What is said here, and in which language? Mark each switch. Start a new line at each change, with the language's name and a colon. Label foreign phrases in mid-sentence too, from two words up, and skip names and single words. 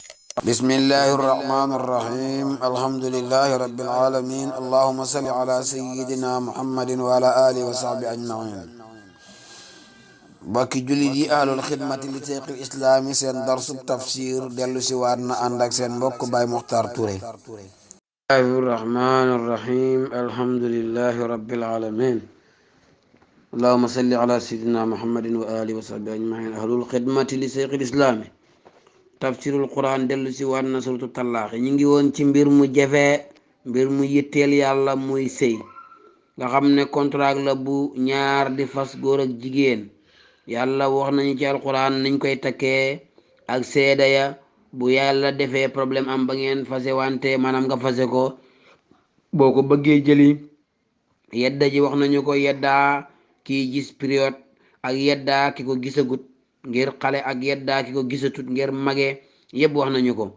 Arabic: بسم الله الرحمن الرحيم الحمد لله رب العالمين اللهم صل على سيدنا محمد وعلى آله وصحبه أجمعين
Wolof: bokki jullit yi ahlul xidmati li teeqil islaami seen darsub tafsir dellu si waat na ànd ak seen mbokk Baay Muxtaar Ture.
Arabic: بسم الله الرحمن الرحيم الحمد لله رب العالمين اللهم صل على سيدنا محمد وآله وصحبه أجمعين
Wolof: ahlul xidmati li teeqil islaami tafsirul quran dellu si waat na
Arabic: سورة الطلاق
Wolof: ñu ngi woon ci mbir mu jafe mbir mu yitteel yàlla muy sëy nga xam ne contrat la bu ñaar di fas góor ak jigéen. yàlla wax nañu ci alquran niñ koy takkee ak seeda ya bu yàlla defee problème am ba ngeen fase wante maanaam nga fase ko boo ko bëggee jëli yedda ji wax nañu ko yeddaa kii gis période ak yeddaa ki ko gisagut ngir xale ak yeddaa ki ko gisatut ngir mage yëpp wax nañu ko.